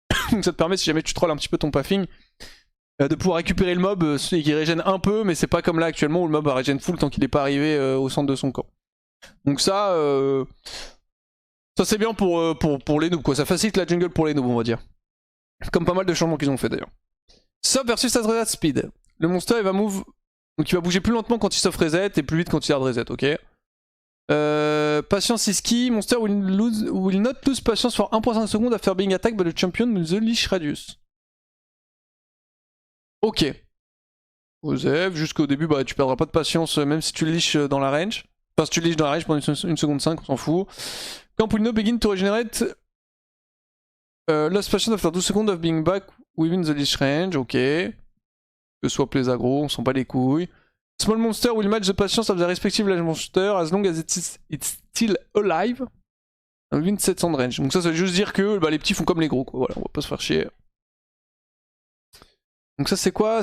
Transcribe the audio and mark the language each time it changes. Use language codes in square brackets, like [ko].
[fr] Donc ça te permet, si jamais tu trolls un petit peu ton pathing, de pouvoir récupérer le mob et qui régène un peu, mais c'est pas comme là actuellement où le mob régène full tant qu'il n'est pas arrivé au centre de son camp. Donc ça c'est bien pour les noobs quoi, ça facilite la jungle pour les noobs on va dire. Comme pas mal de changements qu'ils ont fait d'ailleurs. [en] Soft versus hard reset speed. [fr] Le monster il va move, donc il va bouger plus lentement quand il soft reset et plus vite quand il hard reset, ok. [en] Patience is key, monster will not lose patience for 1.5 secondes after being attacked by the champion with the leash radius. [fr] Ok. Osef, jusqu'au début, bah tu perdras pas de patience même si tu le leash dans la range. Enfin, si tu le leash dans la range pendant 1 seconde 5, on s'en fout. [en] Quand will no begin to regenerate lost patience after 12 seconds of being back within the leash range, ok. [fr] Que soit les aggro, on s'en bat les couilles. [en] Small monster will match the patience of the respective large monster as long as it's still alive within 700 de range. [fr] Donc ça veut juste dire que bah, les petits font comme les gros quoi, voilà, on va pas se faire chier. Donc ça c'est quoi?